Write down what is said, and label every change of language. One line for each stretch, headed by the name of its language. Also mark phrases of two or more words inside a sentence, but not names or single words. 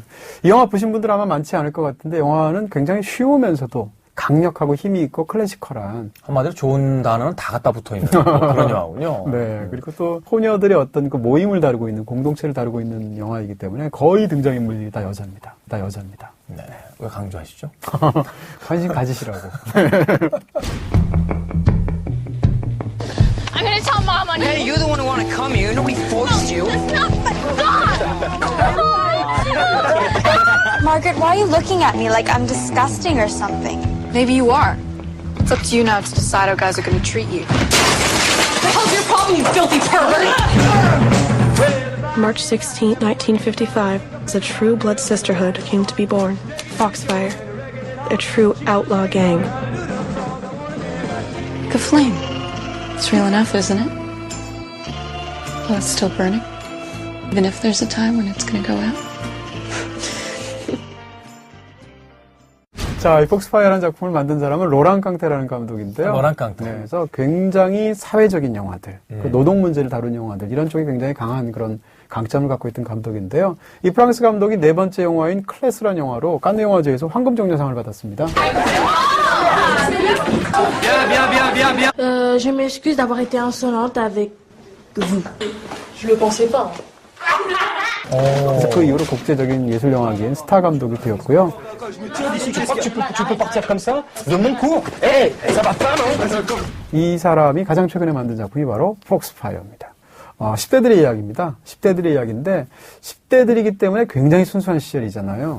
Korean: 이 영화 보신 분들 아마 많지 않을 것 같은데 영화는 굉장히 쉬우면서도 강력하고 힘이 있고 클래시컬한 한마디로 좋은 단어는 다 갖다 붙어있는 그런 영화군요. 네, 그리고 또 소녀들의 어떤 그 모임을 다루고 있는 공동체를 다루고 있는 영화이기 때문에 거의 등장인물이 다 여자입니다. 다 여자입니다. 네, 왜 강조하시죠? 관심 가지시라고.
English: I'm gonna tell Mom on you. Hey, you're the one who wanted to come here. Nobody forced you. That's not God! Margaret, why are you looking at me like I'm disgusting or something? Maybe you are. It's up to you now to decide how guys are going to treat you. What the hell's your problem, you filthy pervert? March 16, 1955, as a true blood sisterhood came to be born. Foxfire, a true outlaw gang. Like a flame. It's real enough, isn't it? Well, it's still burning. Even if there's a time when it's going to go out.
Korean: 자, 이 폭스파이어라는 작품을 만든 사람은 로랑 깡테라는 감독인데요. 로랑 깡테. 네, 그래서 굉장히 사회적인 영화들, 그 노동 문제를 다룬 영화들, 이런 쪽이 굉장히 강한 그런 강점을 갖고 있던 감독인데요. 이 프랑스 감독이 네 번째 영화인 클래스라는 영화로 칸네 영화제에서 황금종려상을 받았습니다.
French: Je m'excuse d'avoir été insolente avec vous. Je le pensais pas.
Korean: 그래서 그 이후로 국제적인 예술영화계인 스타 감독이 되었고요. 이 사람이 가장 최근에 만든 작품이 바로 폭스파이어입니다. 10대들의 이야기입니다. 10대들의 이야기인데 10대들이기 때문에 굉장히 순수한 시절이잖아요.